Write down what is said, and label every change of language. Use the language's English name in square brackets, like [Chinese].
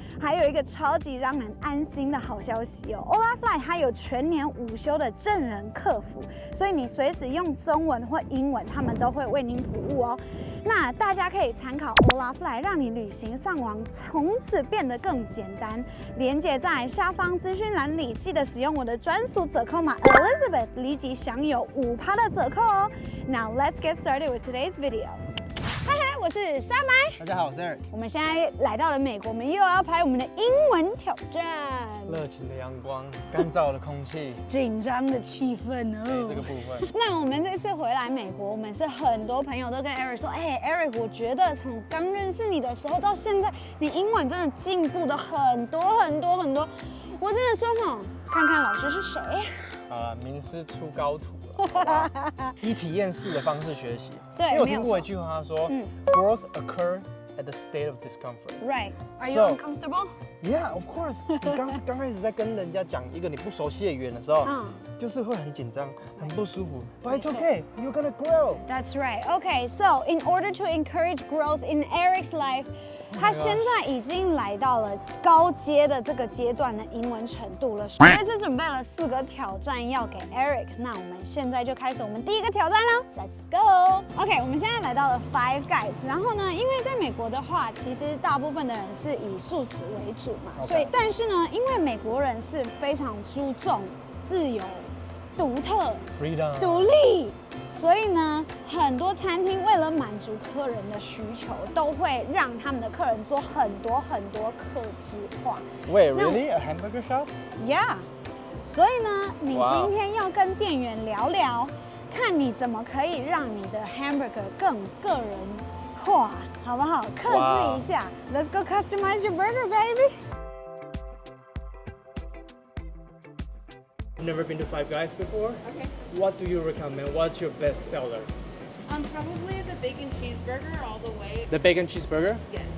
[Chinese] 还有一个超级让人安心的好消息哦 ，Holafly 它有全年无休的正人客服，所以你随时用中文或英文，他们都会为您服务哦。那大家可以参考 Holafly， 让你旅行上网从此变得更简单。连结在下方资讯栏里，记得使用我的专属折扣码 Elizabeth， 立即享有5%的折扣哦。 [English] Now let's get started with today's video。 [Chinese] 嗨嗨，我是沙麦。大家好，我是 Eric。我们现在来到了美国，我们又要拍我们的英文挑战。热情的阳光，干燥的空气，紧张的气氛哦。这个部分。那我们这次回来美国，我们是很多朋友都跟 Eric 说，Eric， 我觉得从刚认识你的时候到现在，你英文真的进步的很多。我真的说哈，看看老师是谁。名师出高徒了，以体验式的方式学习。对，因为我听过一句话，他说， [English] growth occurs at the state of discomfort. Right? Are you uncomfortable? Yeah, of course. [Chinese] 你刚开始在跟人家讲一个你不熟悉的语言的时候，就是会很紧張，很不舒服。 [English] But it's okay. You're gonna grow. That's right. Okay, so in order to encourage growth in Eric's life. [Chinese] 他现在已经来到了高阶的这个阶段的英文程度了，所以这次准备了4个挑战要给 Eric。那我们现在就开始我们第一个挑战喽 ， [English] Let's go。 [Chinese] OK， 我们现在来到了 Five Guys。然后呢，因为在美国的话，其实大部分的人是以素食为主嘛，所以但是呢，因为美国人是非常注重自由、独特、 [English] freedom、 [Chinese] 独立。所以呢，很多餐厅为了满足客人的需求，都会让他们的客人做很多客制化。 [English] Wait, really? A hamburger shop? Yeah. [Chinese] 所以呢，你今天要跟店员聊聊，看你怎么可以让你的 hamburger 更个人化，好不好？客制一下。 [English] Let's go customize your burger, baby. Never been to Five Guys before? Okay. What do you recommend? What's your best seller? Probably the bacon cheeseburger all the way. The bacon cheeseburger? Yes.